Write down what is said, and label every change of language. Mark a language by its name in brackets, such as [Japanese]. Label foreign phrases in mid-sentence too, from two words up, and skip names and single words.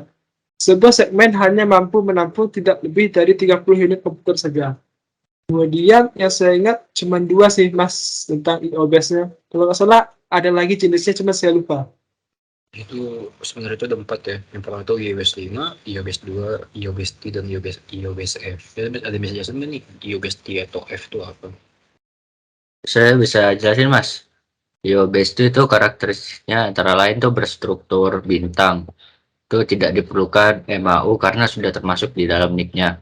[Indonesian] Sebuah segmen hanya mampu menampung tidak lebih dari 30 unit komputer saja. Kemudian yang saya ingat cuma 2 sih Mas tentang IO-Base-nya. Kalau nggak salah ada lagi jenisnya cuma saya lupa. Itu sebenarnya itu ada 4 ya. Yang pertama itu IO-Base5, IO-Base2, IO-Base-T, dan IO-Base-F. Ada bisa jelasin nggak nih IO-Base-T atau F itu apa? Saya bisa jelasin Mas. IO-Base itu karakteristiknya antara lain tuh berstruktur bintang. Itu tidak diperlukan MAU karena sudah termasuk di dalam NIC-nya.